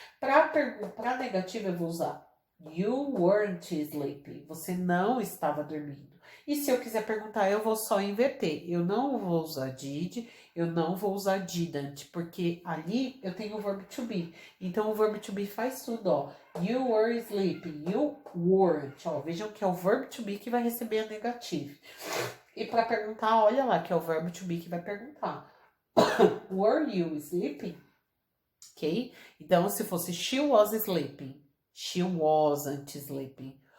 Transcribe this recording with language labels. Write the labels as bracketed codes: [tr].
[pt] Para negativa, eu vou usar [en] you weren't sleeping. [pt] Você não estava dormindo. E se eu quiser perguntar, eu vou só inverter. Eu não vou usar did, eu não vou usar didn't, porque ali eu tenho o verbo to be. Então, o verbo to be faz tudo, ó. [en] You were sleeping, you weren't. [pt] Ó, vejam que é o verbo to be que vai receber a negativa. E para perguntar, olha lá, que é o verbo to be que vai perguntar. [en] Were you sleeping? Ok? [pt] Então, se fosse [en] she was sleeping, she wasn't sleeping.